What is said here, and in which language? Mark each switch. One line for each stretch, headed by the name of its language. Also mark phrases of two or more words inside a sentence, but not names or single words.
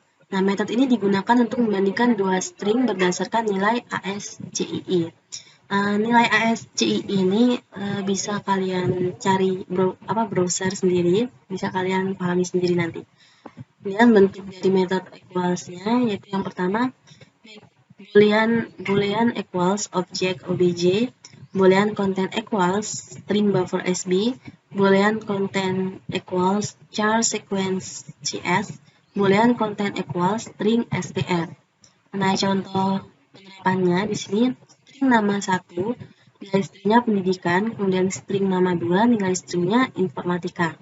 Indonesian: Nah, metode ini digunakan untuk membandingkan dua string berdasarkan nilai ASCII. Nilai ASCII ini bisa kalian cari browser sendiri, bisa kalian pahami sendiri nanti. Kemudian bentuk dari metode equals-nya yaitu yang pertama
English: boolean equals object obj, boolean content equals string buffer sb, boolean content equals char sequence cs, boolean content equals string str.
Indonesian: Nah, contoh penerapannya di sini string nama 1, nilai stringnya pendidikan, kemudian string nama 2, nilai stringnya informatika.